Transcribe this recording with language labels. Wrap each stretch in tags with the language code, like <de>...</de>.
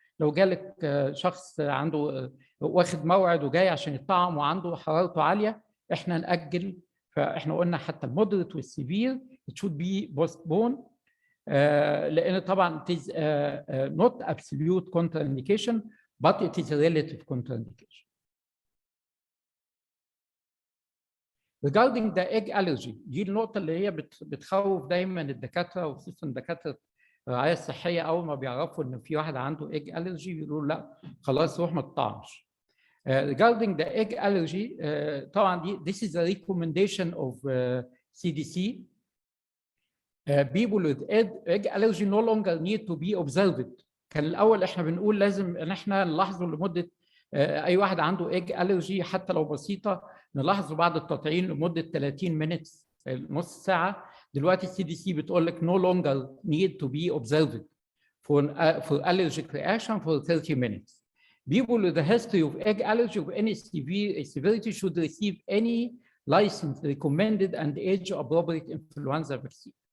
<ar>لو جالك شخص عنده واخد موعد وجاي عشان يطعم وعنده حرارته عاليه، احنا نأجل. فاحنا قلنا حتى المودريت والسيفير it should be postponed، لان طبعا it is not absolute contraindication but it is a relative contraindication. Regarding the egg allergy، دي النقطه اللي هي بتخوف دايما الدكاتره، وخصوصا دكاتره الرعايه الصحيه، اول ما بيعرفوا ان في واحد عنده egg allergy بيقولوا لا خلاص روح ما تطعمش.</ar> <en>Regarding the egg allergy، طبعا this is a recommendation of CDC. People with egg allergy no longer need to be observed.</en> <ar>كان الاول احنا بنقول لازم ان احنا نلاحظه لمده اي واحد عنده egg allergy حتى لو بسيطه نلاحظه بعد التطعيم لمده 30 minutes، نص ساعه. دلوقتي السي دي سي بتقول لك no longer need to be observed for allergic reaction for 30 minutes.</ar> <en>People with a history of egg allergy of any severity should receive any licensed, recommended and age-appropriate influenza vaccine.</en>